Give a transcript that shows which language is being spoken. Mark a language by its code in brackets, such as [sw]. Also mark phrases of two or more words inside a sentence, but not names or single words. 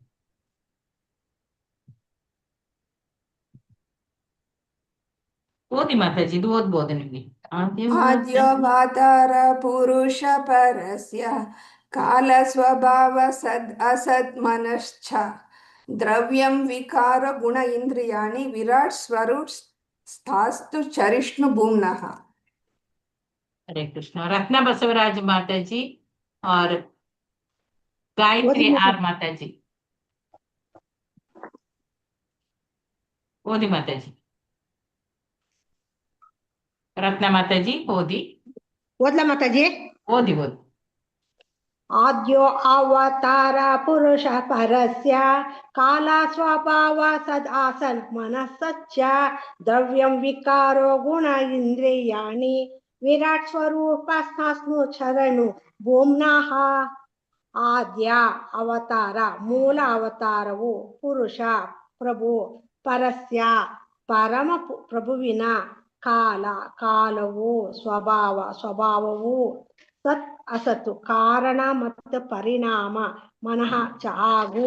[kn] ಓದಿ ಮಾತಾಜಿ, ಇದು ಓದ್ಬೋದು ನಿಮ್ಗೆ. [sa] ಆದ್ಯವತಾರ ಪುರುಷ ಪರಸ್ಯ ಕಾಲ ಸ್ವಭಾವ ಸದ್ ಅಸತ್ ಮನಶ್ಚ ದ್ರವ್ಯಂ ವಿಕಾರ ಗುಣ ಇಂದ್ರಿಯಾಣಿ ವಿರಾಟ್ ಸ್ವರೂಪ್ ಸ್ಥಾಸ್ತು ಚರಿಷ್ಣು ಭೂಮ್ನಃ. [hi] हरे कृष्ण. रत्ना बसवराज माताजी और गायत्री आर माताजी. [kn] ಓದಿ ಮಾತಾಜಿ. ರತ್ನಾ ಮಾತಾಜಿ ಓದಿ. ಓದ್ಲಾ ಮಾತಾಜಿ? ಓದಿ ಓದಿ. [sa] ಆದ್ಯೋ ಅವತಾರ ಪುರುಷ ಪರಸ್ಯ ಕಾಲ ಸ್ವಭಾವ ಸದ್ ಆಸನ್ ಮನಸ್ಸಚ್ಚ ದ್ರವ್ಯಂ ವಿಕಾರೋ ಗುಣ ಇಂದ್ರಿಯಾಣಿ ವಿರಾಟ್ ಸ್ವರೂಪ ಸ್ನಾಸ್ನು ಚರಣು ಭೂಮ್ನಃ. [kn] ಆದ್ಯ ಅವತಾರ, ಮೂಲ ಅವತಾರವು ಪುರುಷ ಪ್ರಭು, ಪರಸ್ಯ ಪರಮ ಪ್ರಭುವಿನ, ಕಾಲ ಕಾಲವು, ಸ್ವಭಾವವು, ಸತ್ ಅಸತ್ತು ಕಾರಣ ಮತ್ತು ಪರಿಣಾಮ, ಮನಃ ಹಾಗೂ